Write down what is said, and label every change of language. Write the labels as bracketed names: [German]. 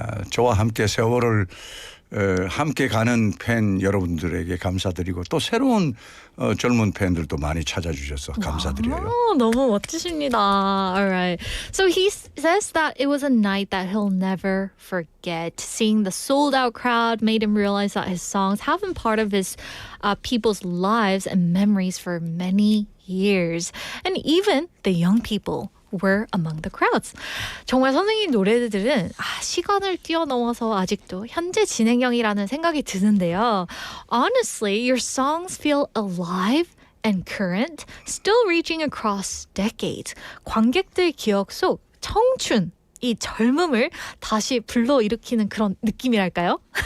[Korean] 저와 함께 세월을 함께 가는 팬 여러분들에게 감사드리고 또 새로운 젊은 팬들도 많이 찾아주셔서 감사드려요. 너무 멋지십니다. [English] Alright. So he says that it was a night that he'll never forget. Seeing the sold out crowd made him realize that his songs have been part of his people's lives and memories for many years. And even the young people were among the crowds. [Korean] 정말 선생님 노래들은 시간을 뛰어넘어서 아직도 현재 진행형이라는 생각이 드는데요. [English] Honestly, your songs feel alive and current, still reaching across decades. [Korean] 관객들 기억 속 청춘, 이 젊음을 다시 불러일으키는 그런 느낌이랄까요?